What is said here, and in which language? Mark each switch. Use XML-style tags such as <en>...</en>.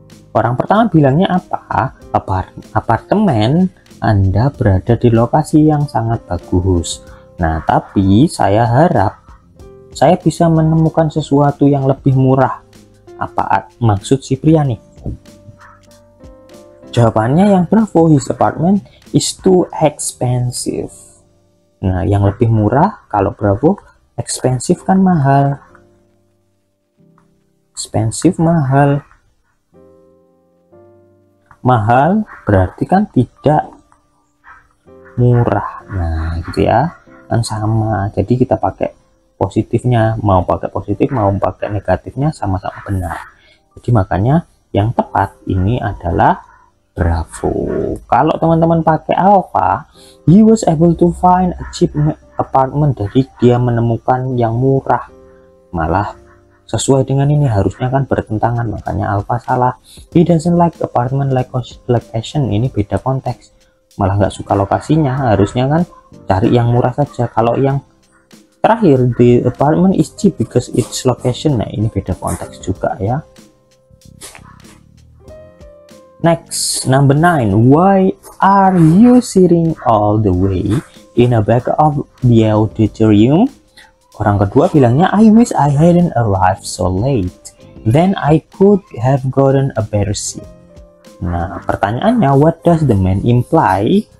<id>Orang pertama bilangnya apa? Apartemen Anda berada di lokasi yang sangat bagus. Nah, tapi saya harap saya bisa menemukan sesuatu yang lebih murah. Apa maksud si pria nih? Jawabannya yang</id> <en>Bravo, his apartment is too expensive.</en> <id>Nah, yang lebih murah kalau Bravo, expensive kan mahal. Expensive mahal. Mahal berarti kan tidak murah. Nah, gitu ya. Kan sama. Jadi kita pakai positifnya, mau pakai positif, mau pakai negatifnya sama-sama benar. Jadi makanya yang tepat ini adalah Bravo. Kalau teman-teman pakai</id> <en>Alpha, he was able to find a cheap apartment.</en> <id>Jadi dia menemukan yang murah. Malah sesuai dengan ini harusnya kan bertentangan. Makanya Alpha salah.</id> <en>He doesn't like apartment like location.</en> <id>Ini beda konteks. Malah nggak suka lokasinya. Harusnya kan cari yang murah saja. Kalau yang terakhir,</id> <en>the apartment is cheap because its location.</en> <id>Nah, ini beda konteks juga ya.</id> <en>Next, number 9. Why are you sitting all the way in the back of the auditorium?</en> <id>Orang kedua bilangnya,</id> <en>I wish I hadn't arrived so late. Then I could have gotten a better seat. Nah,</en> <id>pertanyaannya,</id> <en>what does the man imply?</en>